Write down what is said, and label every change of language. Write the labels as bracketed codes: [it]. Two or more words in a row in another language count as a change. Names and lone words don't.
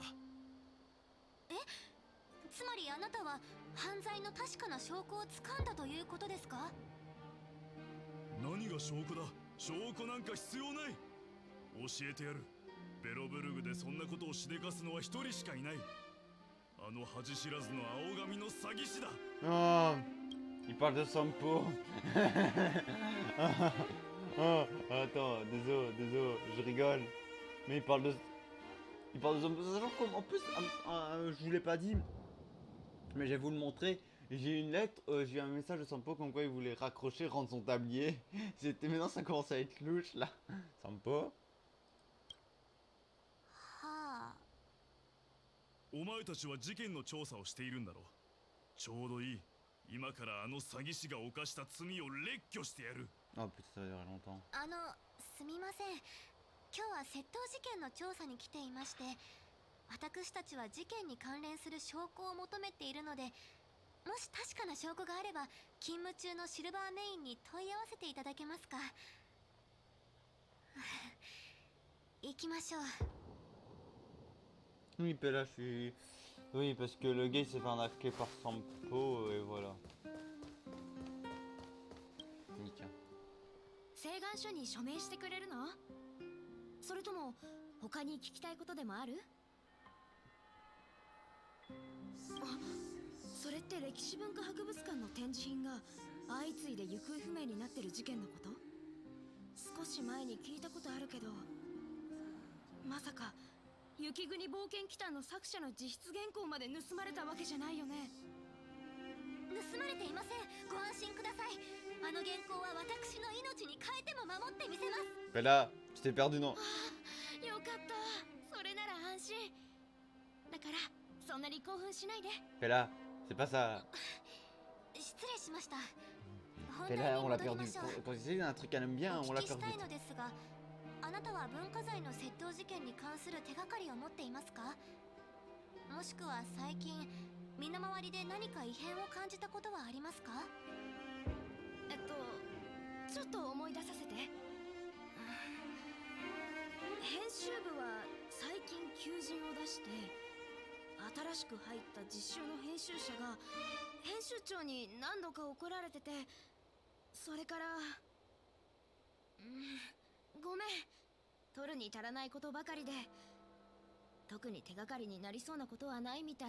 [ja] え、つまりあなたは犯罪の確かな証拠をつかんだということですか？何が証拠だ。証拠なんか必要ない。教えてやる。ベロブルグでそんなことをしでかすのは一人しかいない。あの恥知らずの青髪の詐欺師だ。 [fr] Oh, il parle de Sampo. Oh, attends, désolé, je rigole. Mais il parle de Sampo. Sachant qu'en plus, je vous l'ai pas dit, mais je vais vous le montrer. J'ai une lettre, j'ai un message de Sampo comme quoi il voulait raccrocher, rendre son tablier. Maintenant ça commence à être louche là. Sampo. [ja] はあ。お前たちは事件の調査をしているんだろう。ちょうどいい。今からあの詐欺師が犯した罪を列挙してやる。 [fr] Oh putain, ça va durer longtemps. [ja] すみません。今日は窃盗事件の調査に来ていまして、私たちは事件に関連する証拠を求めているので、もし確かな証拠があれば勤務中のシルバーメインに問い合わせていただけますか？行きましょう。 [fr] Oui, là, je suis... Oui, parce que le gars il s'est fait arnaquer par Sampo et voilà. Nickel. [ja] 請願書に署名してくれるの？それとも他に聞きたいことでもある？あ、それって歴史文化博物館の展示品が相次いで行方不明になってる事件のこと？少し前に聞いたことあるけど、まさか雪国冒険祈祷の作者の自筆原稿まで盗まれたわけじゃないよね？盗まれていません。ご安心ください。あの原稿は私の命に変えても守ってみせます。 [fr] Là, tu t'es perdu, non? [ja] よかった。それなら安心。だからそんなに興奮しないで。 [fr] Là, c'est pas ça. [ja] 失礼しました。 [fr] Là, on l'a perdu. Quand il s'agit d'un truc qu'elle aime bien, on l'a [ja] お聞きし [fr] perdu. [ja] たいのですが、あなたは文化財の窃盗事件に関する手がかりを持っていますか？もしくは最近身の回りで何か異変を感じたことはありますか？ちょっと思い出させて。編集部は最近求人を出して、新しく入った実習の編集者が編集長に何度か怒られてて、それからごめん、取るに足らないことばかりで、特に手がかりになりそうなことはないみたい。